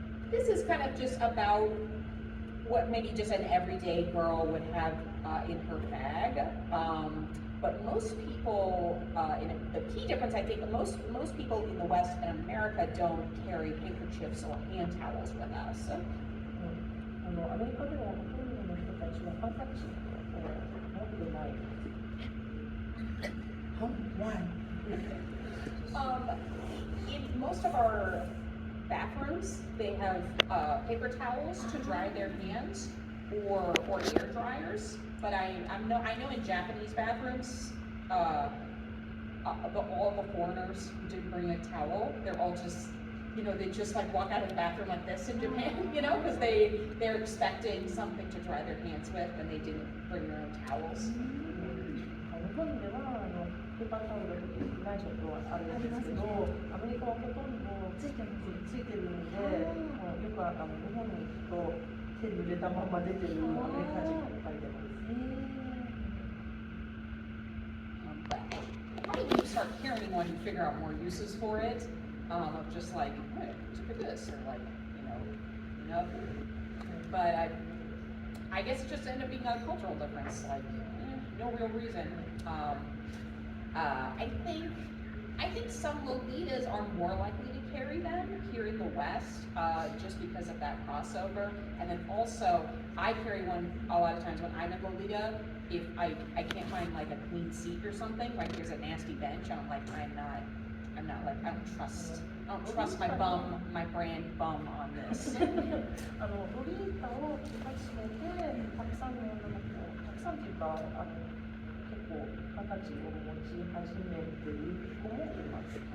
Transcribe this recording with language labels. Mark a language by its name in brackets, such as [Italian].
[English] This is kind of just about what maybe just an everyday girl would have in her bag. But most people, the key difference I think, most people in the West and America don't carry handkerchiefs or hand towels with us. [Japanese] アメリカではほとんどの人たちはハンカチを持ってない。 [English] Why? In most of our bathrooms, they have paper towels to dry their hands or air dryers. But I know in Japanese bathrooms, all the foreigners who didn't bring a towel, they're all just, they just like walk out of the bathroom like this in Japan, because they're expecting something to dry their hands with and they didn't bring their own towels. [Japanese] 日本ではペーパータオルが特にないことはあるんですけど、アメリカはほとんどついてるので、よく日本に行くと手に入れたまま出てるアメリカ人がいっぱい出ます。 [English] How did you start carrying one and figure out more uses for it? Of just like, hey, look at this, or like, But I guess it just ended up being a cultural difference. Like, no real reason. I think some Lolitas are more likely to carry them here in the West, just because of that crossover. And then also, I carry one a lot of times when I'm a Lolita. If I can't find like a clean seat or something, like there's a nasty bench, I'm like, I don't trust my brand bum on this. [Japanese] ロリータを始めて、たくさんの女の子、たくさんっていうか、結構ハンカチを持ち始めている子もいます。